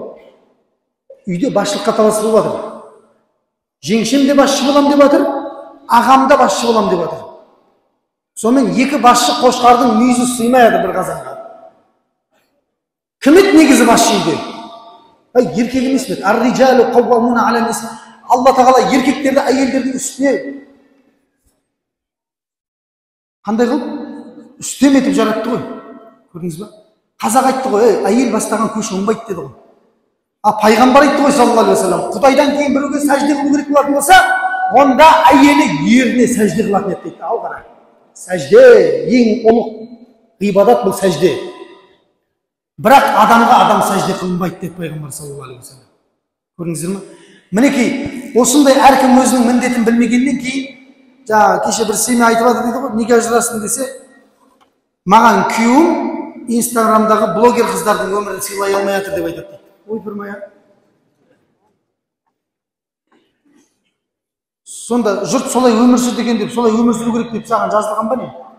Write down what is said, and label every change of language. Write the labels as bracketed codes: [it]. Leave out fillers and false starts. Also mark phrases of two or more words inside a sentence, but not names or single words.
[kk] Үйде басшылыққа таласып болып жатыр. Жеңшем де басшы болам деп жатыр, ағам да басшы болам деп жатыр. Сонымен екі басшы қошқардың мүйізі сыймайды бір қазанға. Кім еді негізі басшы үйде? Еркек емес пе? [ar] الرجال قوامون على النساء. [kk] Алла тағала еркектерді әйелдердің үстіне қандай қылып? Үстем етіп жаратты ғой. Көрдіңіз ба? Қазақ айтты ғой, әйел бастаған көш оңбайды деді ғой. Пайғамбар айтты ғой [ar] صلى الله عليه وسلم, [kk] Құдайдан кейін біреуге сәжде қылу керек болатын болса, онда әйелі еріне сәжде қылатын еді дейді. Ал қара. Сәжде ең ұлық ғибадат бұл сәжде. Бірақ адамға адам сәжде қылынбайды деді пайғамбар [ar] صلى الله عليه وسلم. [kk] Көрдіңіздер ме? Мінекей, осындай әркім өзінің міндетін білмегеннен кейін жаңа кеше бір семья айтып жатыр дейді ғой, неге ажырастың десе, маған күйеуім инстаграмдағы блогер қыздардың өмірін сыйлай алмай жатыр деп айтады дейді. Ойпырмай. Сонда жұрт солай өмір сүр деген деп, солай өмір сүру керек деп саған жазылған ба не?